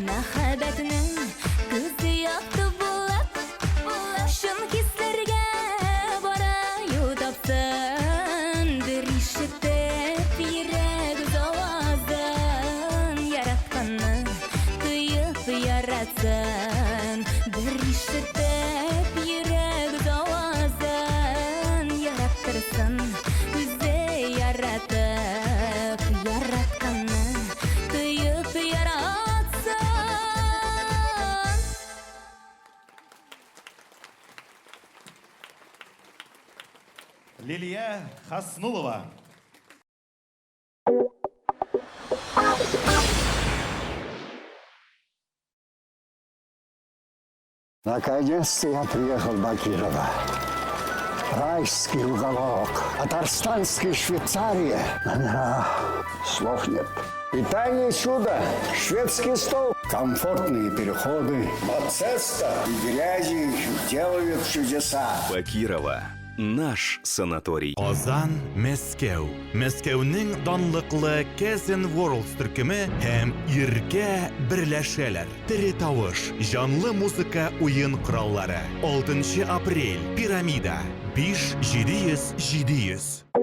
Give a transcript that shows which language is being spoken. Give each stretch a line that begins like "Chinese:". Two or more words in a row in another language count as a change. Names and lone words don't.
Tatar: Мәхәббәтнең күзе якты булып шын кисләргә бары юл тапсын бер ишетеп йөрәк үз авазын яратканны тоеп яратсын бер ишетеп йөрәк үз авазын яраттырсын үзе яратып. Яратканны тоеп яратсын. Лилия Хаснулова.
Russian: Наконец-то я приехал в Бакирово. Райский уголок. Татарстанской Швейцарии. Номера. Слов нет. Питание чудо. Шведский стол. Комфортные переходы. Мацеста и грязи делают чудеса. Бакирова. наш санаторий.
Tatar: Казан, Мәскәү. Мәскәүнең данлыклы Кэзен Ворлдс төркеме һәм иркә берләшәләр. Тере тавыш, җанлы музыка, уен кораллары.
Russian: 6 апрель. Пирамида. 5-700-700.